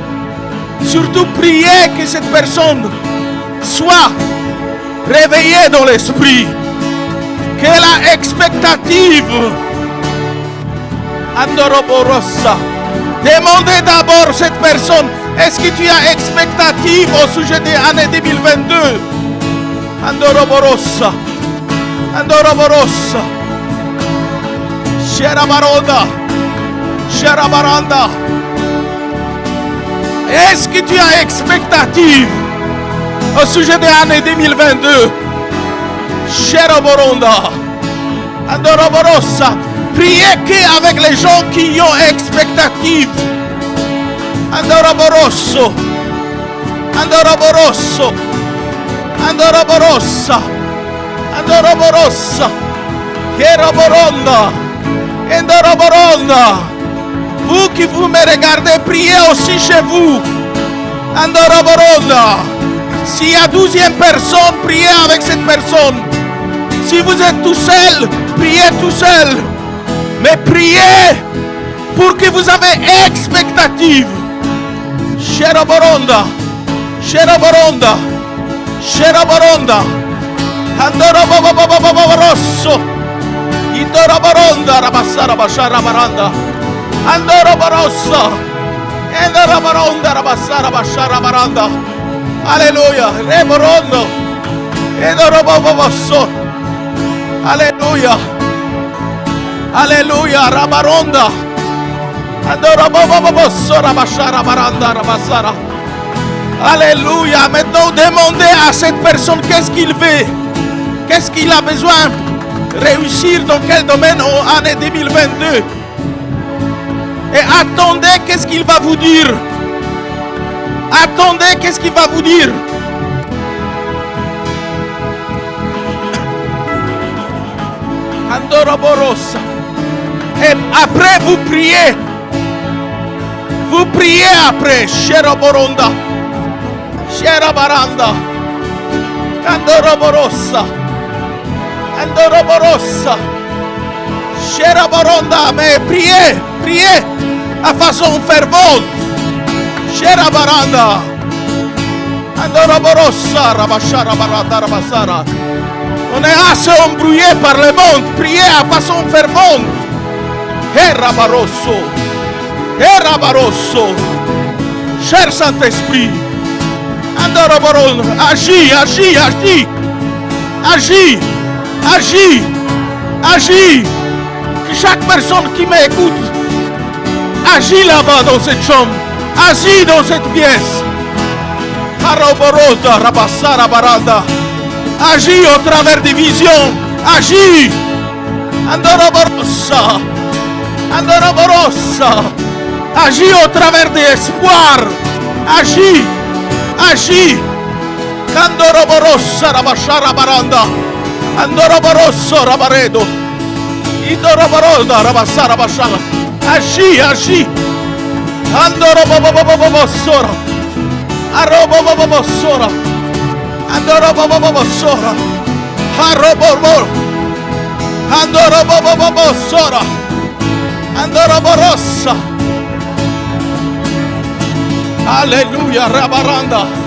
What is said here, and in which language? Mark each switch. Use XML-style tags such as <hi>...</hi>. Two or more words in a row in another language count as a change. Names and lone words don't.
<fr>Surtout priez que cette personne soit réveillée dans l'esprit. Qu'elle a expectative. Andoroborossa. Demandez d'abord cette personne, est-ce que tu as expectative au sujet de l'année 2022? Andoroborossa. Andoroborossa. Sherabaronda. Sherabaranda. Est-ce que tu as expectative au sujet de l'année 2022? Sherabaronda. Andoroborosa. Priez qu'avec les gens qui ont expectative. Andoroboroso. Andoroboroso. Andoroborosa. Andoroborosa. Keroboronda. Andoroboronda. Vous qui vous me regardez, priez aussi chez vous. Andoroboronda. S'il y a 12e personne, priez avec cette personne. Si vous êtes tout seul, priez tout seul. Mais priez pour que vous avez expectative. Sheroboronda. Sheroboronda. Sheroboronda. Andoroborosso. Indoroboronda. Rabassara Bashara Baranda. Andoroborossa. Endoroboronda. Rabassara Bashara Baranda. Alléluia. Reborondo. Endoroborosso. Alléluia. Alléluia. Rabaronda. Andoroborosso. Rabashara Baranda. Rabassara. Alléluia. Maintenant, demandez à cette personne qu'est-ce qu'il veut. Qu'est-ce qu'il a besoin de réussir dans quel domaine en année 2022. Et attendez qu'est-ce qu'il va vous dire. Attendez qu'est-ce qu'il va vous dire. Andoroborosa. Et après vous priez. Vous priez après. Sheroboronda. Sherabaranda. Andoroborosa. Andoroborosa. Sherabaronda. Mais priez. Priez à façon fervente. Sherabaranda. Andoroborosa. Rabashara Baranda Rabasara. On est assez embrouillé par le monde. Priez à façon fervente. Herabarosso. Herabarosso. Cher Saint-Esprit. Andoroboron. Agis, agis, agis. Agis. Agis. Agis. Que chaque personne qui m'écoute agis là-bas dans cette chambre. Agis dans cette pièce. Haroborosa. Rabassara Baranda. Agis au travers des visions. Agis. Andoroborosa. Andoroborosa. Agis au travers des espoirs. Agis. Agis. Andoroborosa. Rabashara Baranda. Andoroboroso. Rabaredo. Idoroboroda. Rabassara Bashara. Agis. Agis. Andorobobobobosora. Arobobobosora. Andorobobobosora. Harobobor. Andorobobobosora. Andoroborosa. Alléluia. Rabaranda.</fr>